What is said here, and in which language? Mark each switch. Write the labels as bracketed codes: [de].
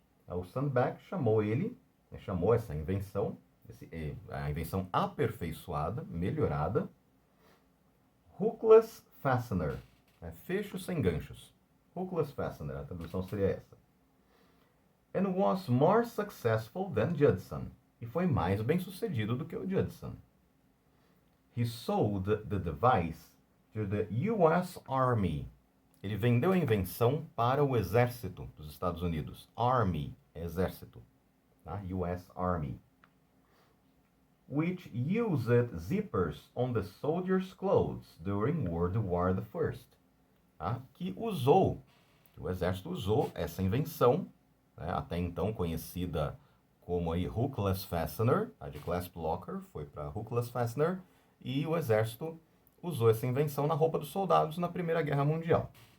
[pt] O Sunback chamou essa invenção, a invenção aperfeiçoada, melhorada, hookless fastener, fecho sem ganchos. Hookless fastener, a tradução seria essa. [en] And was more successful than Judson. [pt] E foi mais bem sucedido do que o Judson. [en] He sold the device to the U.S. Army. [pt] Ele vendeu a invenção para o exército dos Estados Unidos. Army, exército. Tá? U.S. Army. [en] Which used zippers on the soldiers' clothes during World War I. [pt] Tá? Que o exército usou essa invenção, né, até então conhecida como aí hookless fastener, a de clasp locker foi para hookless fastener, e o exército usou essa invenção na roupa dos soldados na Primeira Guerra Mundial.